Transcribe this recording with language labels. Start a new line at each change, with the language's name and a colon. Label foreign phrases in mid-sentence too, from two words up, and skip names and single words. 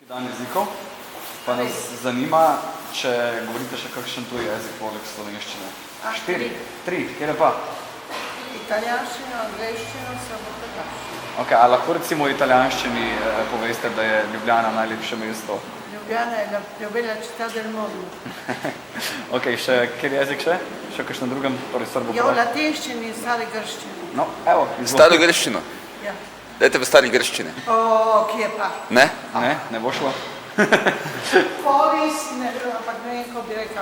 Slovenian: Dan jezikov, pa nas zanima, če govorite še kakšen tuj jezik poleg slovenščine. 4, 3, kjer je pa? Italijanščino, angleščino, srbohrvaščino. Ok, a lahko recimo v italijanščini poveste, da je Ljubljana najlepše mesto?
Italian: Ljubljana je la più bella città del mondo.
Slovenian: Ok, še kjer jezik še? Še kakšen drugem, torej Ja, v srbohrvaščini? latinščini in stari grščini. No, evo, Staro grščino. Ja. Dajte v stari grščini. O, kje pa? Ne? Ne bo šlo? Polis, ne, ampak ne vem, ko bi rekla.